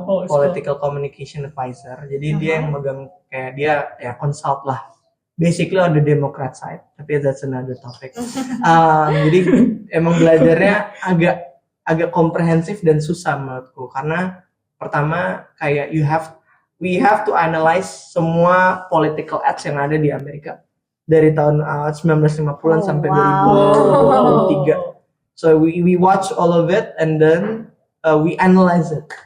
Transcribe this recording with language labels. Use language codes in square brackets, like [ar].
[en] Political communication advisor. [id] Jadi dia yang megang, kayak dia ya consult lah. [en] Basically on the Democrat side, [id] tapi [en] that's another topic. [id] Jadi emang belajarnya agak komprehensif dan susah menurutku, karena pertama kayak [en] we have to analyze [id] semua political ads yang ada di Amerika dari tahun 1950-an sampai 2023. [en] So we watch all of it and then we analyze it.